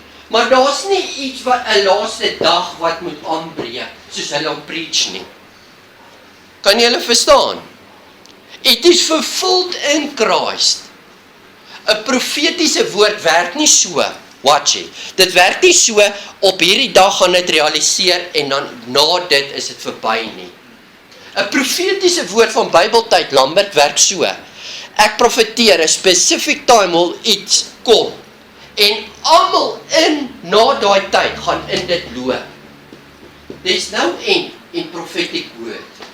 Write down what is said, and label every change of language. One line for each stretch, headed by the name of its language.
Afrikaans: Maar daar's nie iets wat 'n laaste dag wat moet aanbreek, soos hulle om preach nie. Kan julle verstaan?
English: It is fulfilled in Christ.
Afrikaans: 'n Profetiese woord werk nie so,
English: watch it.
Afrikaans: Dit werk nie so, op hierdie dag gaan dit realiseer, en dan na dit is dit verby nie. 'n Profetiese woord van Bybeltyd, Lambert, werk so. Ek profeteer, 'n specific time wil iets kom. En almal na daai tyd gaan in dit loop.
English: There's no end in prophetic word.